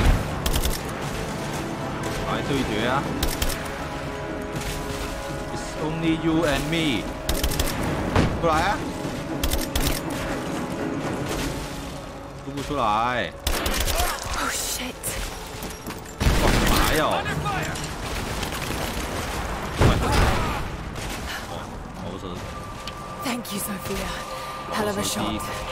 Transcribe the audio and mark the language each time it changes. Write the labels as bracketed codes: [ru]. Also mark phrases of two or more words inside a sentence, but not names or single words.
[zh] 快對決啊！ [en] Only you and me， [zh] 出來啊！出不出來？ [en] Oh shit! [zh] 哇，哪有？ [en] Under fire! [zh] 哦，我是 [en] Thank you, Sophia. Hell of a [zh] 手機 [en] shot.